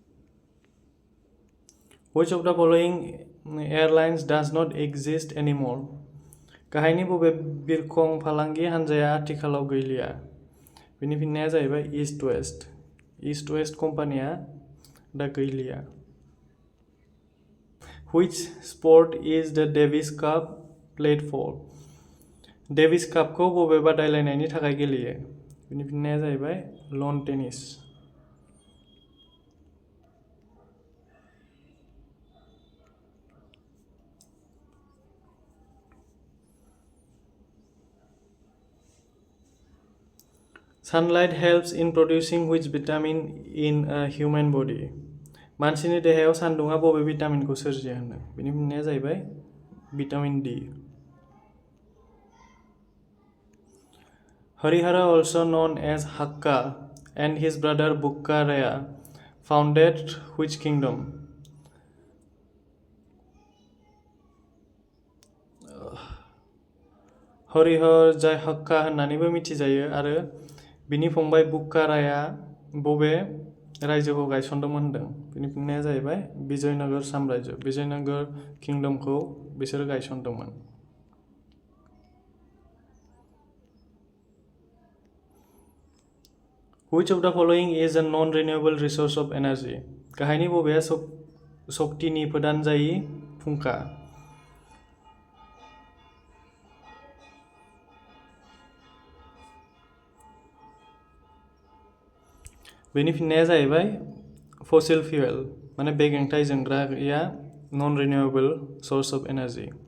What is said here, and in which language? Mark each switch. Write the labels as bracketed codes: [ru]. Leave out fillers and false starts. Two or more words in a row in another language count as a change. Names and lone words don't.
[en] Which of the following airlines does not exist anymore? [brx] गाहायनि बबे बिरखं फालांगि हानजाया आथिखालाव गैलिया? बेनि फिननाया जाहैबाय ईस्ट वेस्ट। ईस्ट वेस्ट कम्पानिया दा गैलिया। [en] Which sport is the Davis Cup played for? [brx] डेविस कापखौ बबे बादायलायनायनि थाखाय गेलेयो? बेनि फिननाया जाहैबाय लन टेनिस। [en] Sunlight helps in producing which vitamin in a human body? [brx] मानसिनि देहायाव सान्दुङा बबे भिटामिनखौ सोरजियो होनो? बेनि फिननाया जाहैबाय भिटामिन डी। [en] Harihara, also known as Hakka, and his brother Bukkaraya founded which kingdom? [brx] हरिहर, जाय हक्का होननानैबो मिथिजायो, आरो बिनि फंबाय बुक्काराया बबे रायजोखौ गायसनदोंमोन होनदों? बेनि फिननाया जाहैबाय विजयनगर साम्राज्य। विजयनगर किंडमखौ बिसोर गायसनदोंमोन। [en] Which of the following is a non-renewable resource of energy? [brx] गाहायनि बबेया शक्तिनि फोदानजायि फुंखा? बेनि फिननाया जाहैबाय [en] fossil fuel, [brx] माने बेगेंथाइ जोंग्राया [en] non renewable source of energy.